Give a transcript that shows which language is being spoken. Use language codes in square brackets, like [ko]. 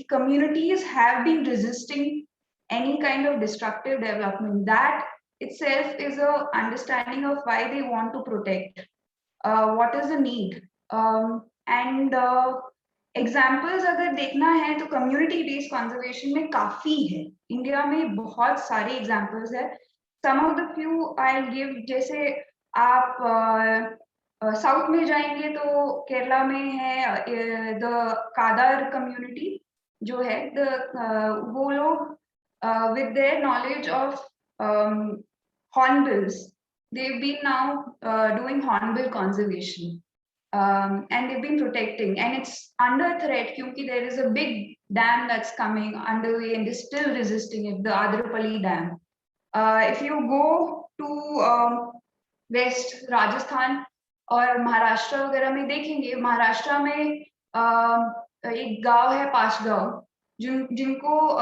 [en] Communities have been resisting any kind of destructive development. That itself is a understanding of why they want to protect. What is the need? [hi] And examples अगर देखना है तो community based conservation में काफी है. India में बहुत सारे एग्जाम्पल्स है. [en] some of the few I give, [hi] जैसे आप साउथ में जाएंगे तो केरला में है द कादार कम्युनिटी जो है, वो लोग with their knowledge of hornbills, [en] they've been now doing hornbill conservation. And they've been protecting, and it's under threat because there is a big dam that's coming underway and they're still resisting it, the Adrapalli Dam. If you go to West Rajasthan [hi] और महाराष्ट्र वगैरह में देखेंगे, महाराष्ट्र में एक गांव है पासगांव, जिनको